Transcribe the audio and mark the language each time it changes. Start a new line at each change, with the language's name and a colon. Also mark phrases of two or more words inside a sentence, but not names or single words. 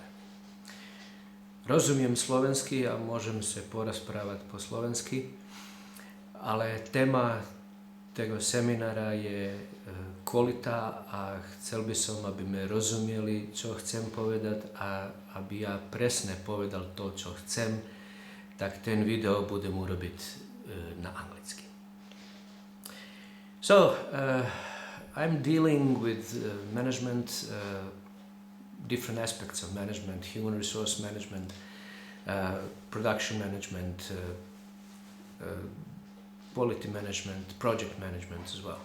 Slovak: Rozumiem slovensky a môžem sa porozprávať po slovensky, ale téma tego seminára je kvalita a chcel by som, aby me rozumieli, čo chcem povedať a aby ja presne povedal to, čo chcem, tak ten video budem urobiť na anglicky.
English: So, I'm dealing with management, different aspects of management, human resource management, production management, quality management, project management as well.